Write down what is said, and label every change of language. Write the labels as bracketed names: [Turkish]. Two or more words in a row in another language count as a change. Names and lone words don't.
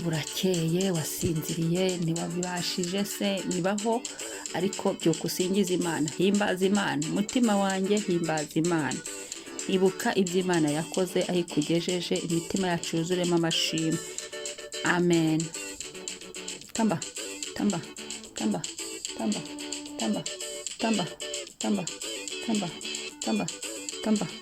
[Kinyarwanda] burakeye, wasinziriye, ntiwabibashije se, nibaho, ariko byuka usingiza Imana. Himbaza Imana, mutima wanjye, himbaza Imana. Ibuka ibyo Imana yakoze, aho ikugejeje, imitima yacu yuzuremo amashimwe. Amen. Tamba, tamba, tamba, tamba, tamba, tamba, tamba, tamba, tamba, tamba.